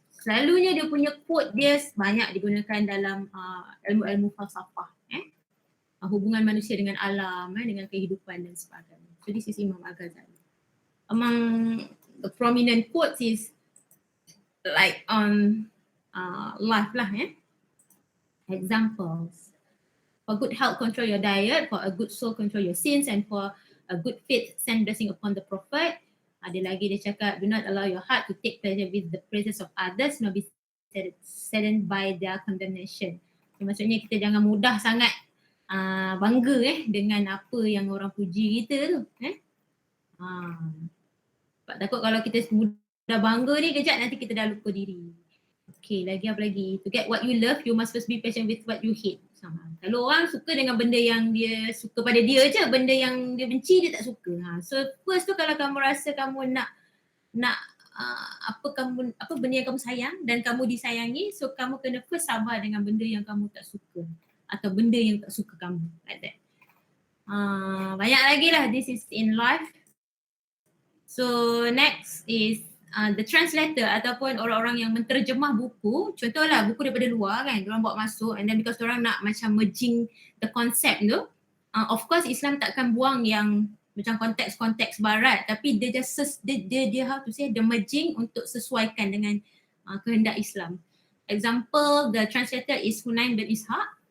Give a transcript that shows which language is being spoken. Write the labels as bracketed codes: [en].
[ms] Selalunya dia punya quote dia banyak digunakan dalam ilmu-ilmu falsafah, hubungan manusia dengan alam, dengan kehidupan dan sebagainya. [en] So this is Imam Al-Ghazali. Among the prominent quotes is like on life lah, examples. For good health, control your diet. For a good soul, control your sins. And for a good faith, send blessing upon the prophet. [ms] Ada lagi dia cakap, [en] do not allow your heart to take pleasure with the praises of others, nor be saddened by their condemnation. [ms] Maksudnya kita jangan mudah sangat bangga dengan apa yang orang puji kita tu. Sebab takut kalau kita mudah bangga ni, kejap nanti kita dah lupa diri. Okay, lagi apa lagi? [en] To get what you love, you must first be patient with what you hate. [ms] Kalau orang suka dengan benda yang dia suka pada dia je, benda yang dia benci dia tak suka. So first tu kalau kamu rasa kamu nak apa benda yang kamu sayang dan kamu disayangi, so kamu kena first sabar dengan benda yang kamu tak suka atau benda yang tak suka kamu, [en] like that. [ms] Banyak lagi lah, [en] this is in life. So next is the translator [ms] ataupun orang-orang yang menterjemah buku. Contohlah buku daripada luar kan, diorang bawa masuk, and then because diorang nak macam merging the concept tu, of course Islam takkan buang yang macam konteks-konteks barat, tapi dia just dia [en] how to say, [ms] the merging untuk sesuaikan dengan kehendak Islam. [en] Example, the translator is Hunain bin Ishaq.